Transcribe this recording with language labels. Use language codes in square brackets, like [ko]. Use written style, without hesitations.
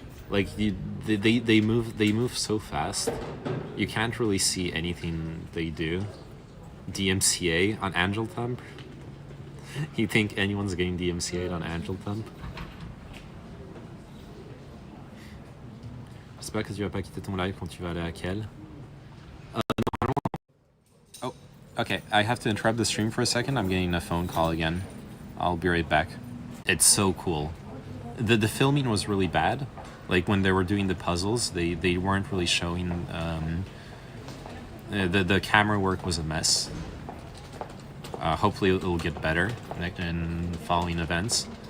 [en] Like they move so fast, you can't really see anything they do. DMCA on Angel Thump. You think anyone's getting DMCA'd on Angel Thump? [fr] J'espère que tu vas pas quitter ton live quand tu vas aller à Kiel. [en] Oh, okay. I have to interrupt the stream for a second. I'm getting a phone call again. I'll be right back. It's so cool. The filming was really bad. Like when they were doing the puzzles, they weren't really showing. The camera work was a mess. Hopefully it'll get better in following events.